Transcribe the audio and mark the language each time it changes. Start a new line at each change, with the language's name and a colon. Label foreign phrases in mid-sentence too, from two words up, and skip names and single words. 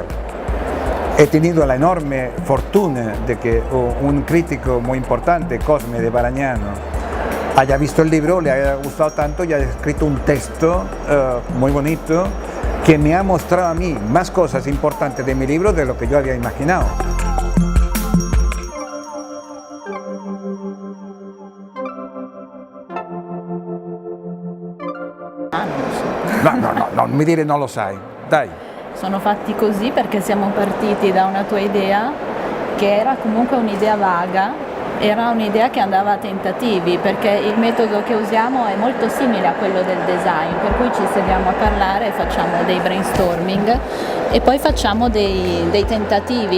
Spanish: He tenido la enorme fortuna de que un crítico muy importante, Cosme de Barañano, haya visto el libro, le haya gustado tanto y haya escrito un texto muy bonito que me ha mostrado a mí más cosas importantes de mi libro de lo que yo había imaginado.
Italian: No, mi dire non lo sai, dai. Sono fatti così perché siamo partiti da una tua idea che era comunque un'idea vaga, era un'idea che andava a tentativi, perché il metodo che usiamo è molto simile a quello del design, per cui ci sediamo a parlare, facciamo dei brainstorming e poi facciamo dei tentativi.